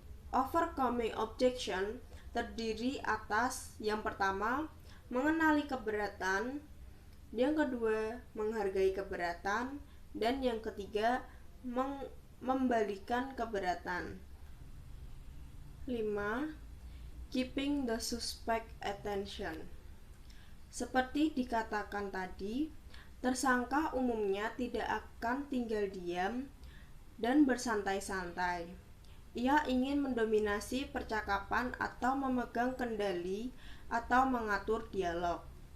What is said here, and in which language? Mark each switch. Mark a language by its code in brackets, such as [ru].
[id] Overcoming objection terdiri atas yang pertama, mengenali keberatan, yang kedua, menghargai keberatan, dan yang ketiga, membalikan keberatan. 5. [en] Keeping the suspect attention. [id] Seperti dikatakan tadi, tersangka umumnya tidak akan tinggal diam dan bersantai-santai. Ia ingin mendominasi percakapan atau memegang kendali atau mengatur dialog.